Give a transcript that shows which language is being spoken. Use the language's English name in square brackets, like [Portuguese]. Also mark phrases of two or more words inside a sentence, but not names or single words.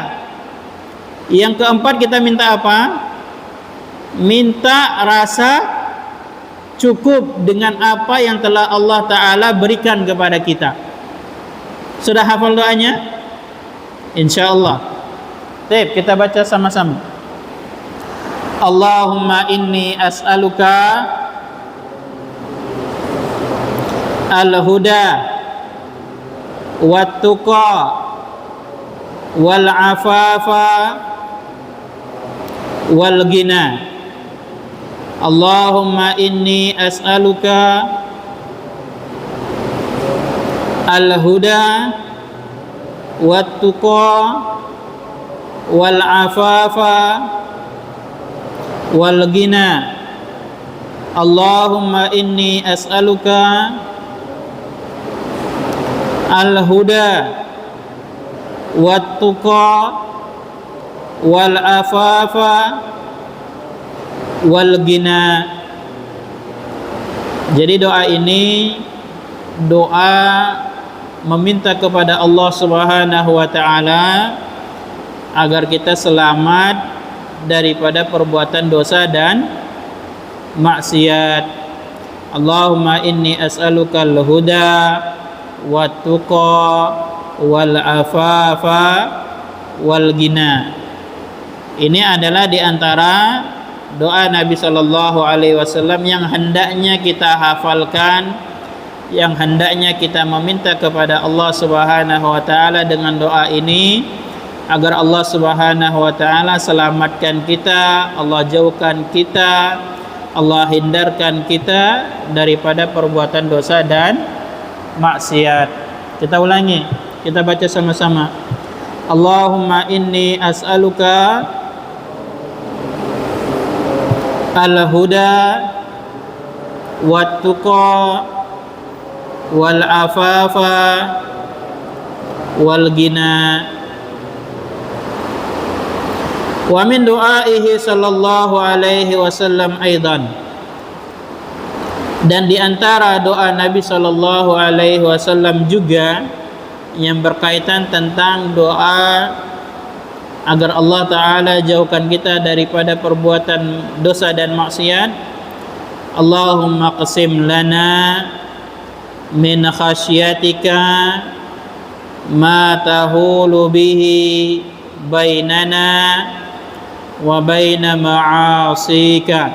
[Indonesian] Yang keempat kita minta apa? Minta rasa cukup dengan apa yang telah Allah Ta'ala berikan kepada kita. Sudah hafal doanya? InsyaAllah. Baik, kita baca sama-sama. [Arabic] اللهم إني أسألك الهدى والتقى والعفاف والغنى. اللهم إني أسألك الهدى والتقى والعفاف والغنى. اللهم إني أسألك الهدى والتقى والعفاف والغنى. [Indonesian] Jadi doa ini doa meminta kepada Allah [Arabic] سبحانه وتعالى [Indonesian] agar kita selamat daripada perbuatan dosa dan maksiat. [Arabic] اللهم إني أسألك الهدى والتقى والعفاف والغنى. [Indonesian] Ini adalah di antara doa Nabi [Arabic] صلى الله عليه وسلم [Indonesian] yang hendaknya kita hafalkan, yang hendaknya kita meminta kepada Allah [Arabic] سبحانه وتعالى [Indonesian] dengan doa ini agar Allah [Arabic] سبحانه وتعالى [Indonesian] selamatkan kita, Allah jauhkan kita, Allah hindarkan kita daripada perbuatan dosa dan maksiat. Kita ulangi, kita baca sama-sama. [Arabic] اللهم إني أسألك الهدى والتقى والعفاف والغنى. ومن دعائه صلى الله عليه وسلم أيضا. [Indonesian] Dan di antara doa Nabi [Arabic] صلى الله عليه وسلم [Indonesian] juga yang berkaitan tentang doa agar Allah Ta'ala jauhkan kita daripada perbuatan dosa dan maksiat. [Arabic] اللهم اقسم لنا من خشيتك ما تحول به بيننا وبين معاصيك.